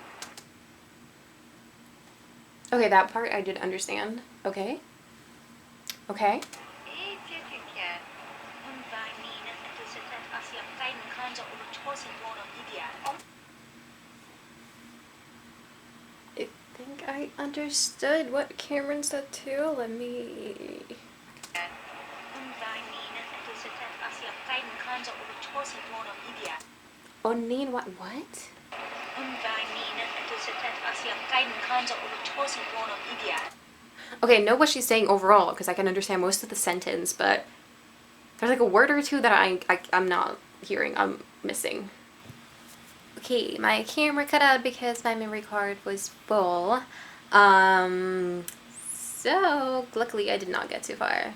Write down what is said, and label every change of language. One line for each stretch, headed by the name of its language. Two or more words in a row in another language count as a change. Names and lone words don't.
English: Okay, that part I did understand. Okay. Okay.
Finnish: Ei tietenkään. On vain niin, että sä teet asiakkaiden kanssa ollut tosi huono idea.
English: I think I understood what Cameron said too. Let me...
Finnish: On vain niin, että sä teet asiakkaiden kanssa ollut tosi huono idea. On niin what? On vain niin, että sä teet asiakkaiden kanssa ollut tosi huono idea.
English: Okay, I know what she's saying overall because I can understand most of the sentence, but there's like a word or two that I'm not hearing. I'm missing. Okay, my camera cut out because my memory card was full. So luckily I did not get too far.